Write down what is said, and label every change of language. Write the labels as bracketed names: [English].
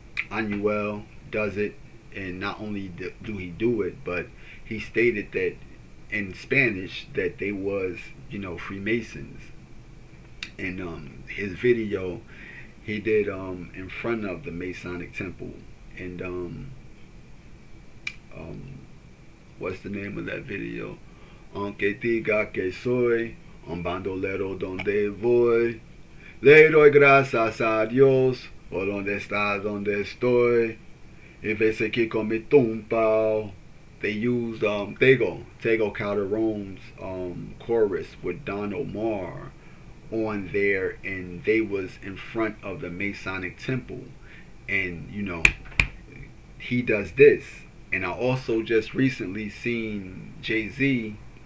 [English] Anuel does it, and not only do he do it, but he stated that in Spanish that they was, Freemasons. And his video he did in front of the Masonic temple, and what's the name of that video? [Spanish] Aunque diga que soy un bandolero donde voy, le doy gracias a Dios por donde está donde estoy, y veces que con mi tumpa. [English] They used Tego Calderon's chorus with Don Omar on there, and they was in front of the Masonic temple, and he does this. And I also just recently seen Jay-Z.